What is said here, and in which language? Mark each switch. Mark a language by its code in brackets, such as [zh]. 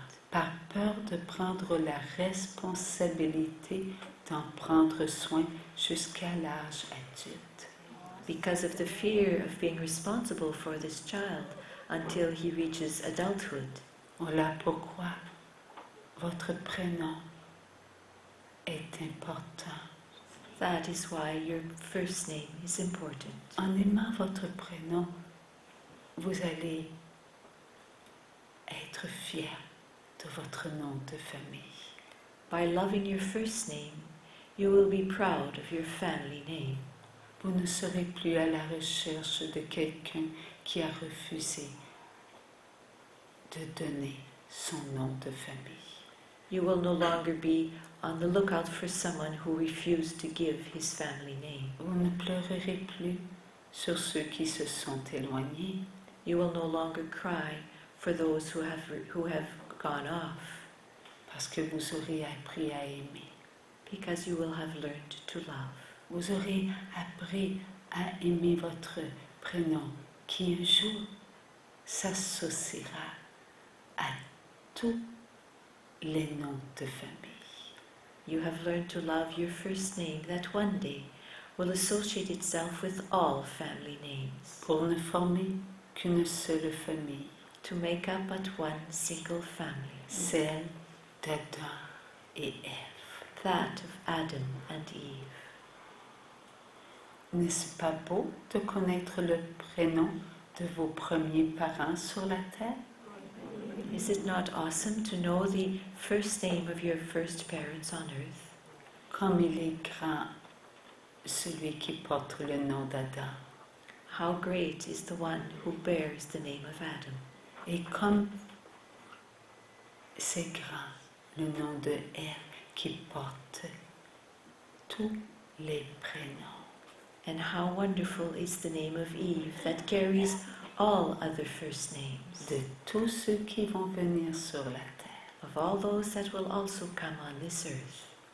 [fr] Par peur de prendre la responsabilité d'en prendre soin jusqu'à l'âge adulte. [en] Because of the fear of being responsible for this child until he reaches adulthood. [fr] Voilà pourquoi votre prénom est important. [en] That is why your first name is important. [fr] En aimant votre prénom, vous allez être fier de votre nom de famille. [en] By loving your first name, you will be proud of your family name. [fr] Vous ne serez plus à la recherche de quelqu'un qui a refusé de donner son nom de famille. [en] You will no longer be on the lookout for someone who refused to give his family name. [fr] Vous ne pleurerez plus sur ceux qui se sont éloignés. [en] You will no longer cry for those who have gone off. [fr] Parce que vous aurez appris à aimer. [en] Because you will have learned to love. [fr] Vous aurez appris à aimer votre prénom qui un jour s'associera à tous les noms de famille. [en] You have learned to love your first name that one day will associate itself with all family names. [fr] Pour ne former qu'une seule famille. [en] To make up but one single family. [fr] Celle d'Adam et Ève. [en] That of Adam and Eve. [fr] N'est-ce pas beau de connaître le prénom de vos premiers parents sur la terre? [en] Is it not awesome to know the first name of your first parents on earth? [fr] Comme il est grand celui qui porte le nom d'Adam. [en] How great is the one who bears the name of Adam. [fr] Et comme c'est grand le nom de Ève qui porte tous les prénoms. [en] And how wonderful is the name of Eve that carries all other first names. [fr] De tous ceux qui vont venir sur la terre. [en] Of all those that will also come on this earth.